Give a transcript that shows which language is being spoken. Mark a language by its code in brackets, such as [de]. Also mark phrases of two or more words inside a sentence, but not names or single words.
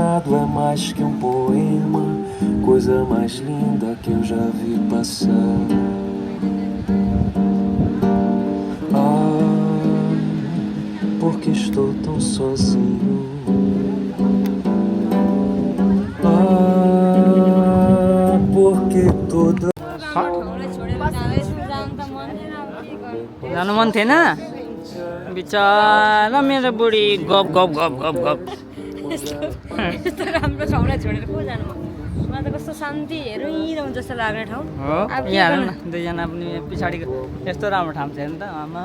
[pt] é mais que um poema, coisa mais linda que eu já vi passar. Ah, porque estou tão sozinho. Ah, porque toda [ne] जानु मन थिएन बिचरा मेरो बुढी गप गप गप गप गप यस्तो राम्रो ठाउँलाई छोडेर को जानु मलाई त कस्तो शान्ति हेरिरहँ जस्तो लाग्ने ठाउँ हो यहाँ हेर्नु न दुईजना पनि पछाडिको यस्तो राम्रो ठाउँ छ नि त आमा